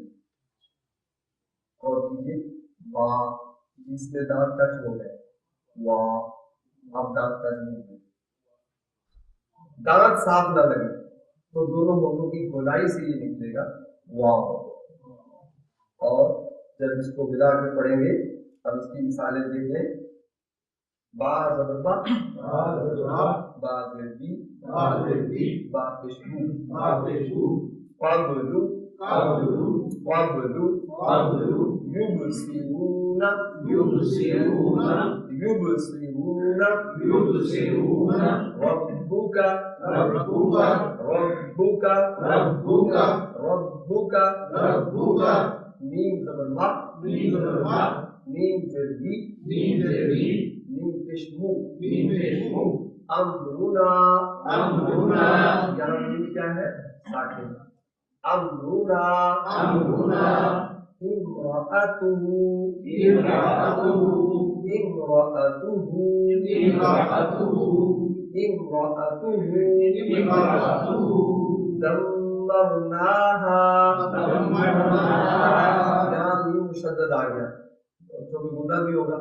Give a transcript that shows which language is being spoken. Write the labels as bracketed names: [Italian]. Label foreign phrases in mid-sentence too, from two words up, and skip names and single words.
[Urdu] اور یہ وا جس میں دانت ٹچ ہو گئے وا اب دانت ٹچ نہیں ہوئے. دانت صاف نہ لگے تو دونوں ہونٹوں کی گولائی سے یہ نکلے گا واو. اور جب اس کو ملا کے پڑھیں گے اب اس کی مثالیں دیکھ لیں. با زبر با با زیر بی با پیشو [Arabic] قبلو یبصرون ربک [Urdu] میم زبر ما میم زیر بی میم پیشو امرنا یہاں میم کیا ہے ساکن. [Arabic] امرنا امرأته دمرناها [Urdu] یہاں میم مشدد آ گیا جو کہ گناہ بھی ہوگا.